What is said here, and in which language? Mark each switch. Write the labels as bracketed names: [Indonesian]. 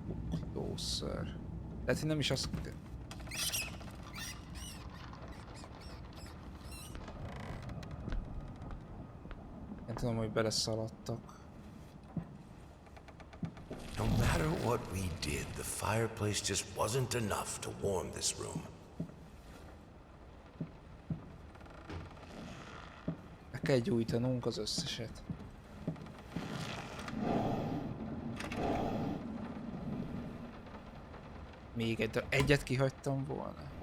[English] Look closer. [Hungarian] Lehet, hogy nem is azt... Nem tudom, hogy beleszaladtak. [English] No matter what we did, the fireplace just wasn't enough to warm this room. [Hungarian] Meg kell gyújtanunk az összeset. Még egyet kihagytam volna.